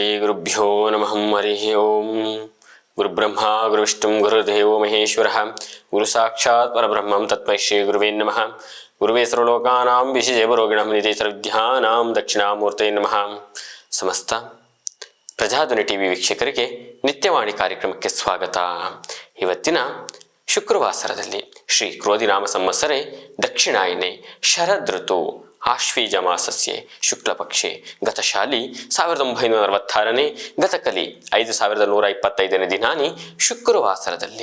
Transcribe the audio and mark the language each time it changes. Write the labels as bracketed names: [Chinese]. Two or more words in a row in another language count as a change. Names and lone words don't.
[Sanskrit] ಗುರುಭ್ಯೋ ನಮಃ ಹರಿ ಓಂ. ಗುರುಬ್ರಹ್ಮ ಗುರುವಿಷ್ಣು ಗುರುದೇವೋ ಮಹೇಶ್ವರ ಗುರು ಸಾಕ್ಷಾತ್ ಪರಬ್ರಹ್ಮಂ ತಸ್ಮೈ ಶ್ರೀ ಗುರುವೇ ನಮಃ. ಗುರುವೇ ಸರ್ವಲೋಕಾನಾಂ ವಿಶೇಷಭರೋಗಿಣಂ ನಿಧಿ ಸರ್ವವಿದ್ಯಾನಾಂ ದಕ್ಷಿಣಾಮೂರ್ತೇ ನಮಃ. [Kannada] ಸಮಸ್ತ ಪ್ರಜಾಧ್ವನಿ ಟಿವಿ ವೀಕ್ಷಕರಿಗೆ ನಿತ್ಯವಾಣಿ ಕಾರ್ಯಕ್ರಮಕ್ಕೆ ಸ್ವಾಗತ. ಇವತ್ತಿನ ಶುಕ್ರವಾಸರದಲ್ಲಿ [Sanskrit] ಶ್ರೀ ಕ್ರೋಧಿನಾಮ ಸಂವತ್ಸರೆ ದಕ್ಷಿಣಾಯನೆ ಶರದ್ ಋತು ಆಶ್ವೀಜ ಮಾಸಸ್ಯೆ ಶುಕ್ಲಪಕ್ಷೆ ಗತಶಾಲಿ 1946ನೇ ಗತಕಲಿ 5125ನೇ ದಿನಾನಿ ಶುಕ್ರವಾಸರದಲ್ಲಿ.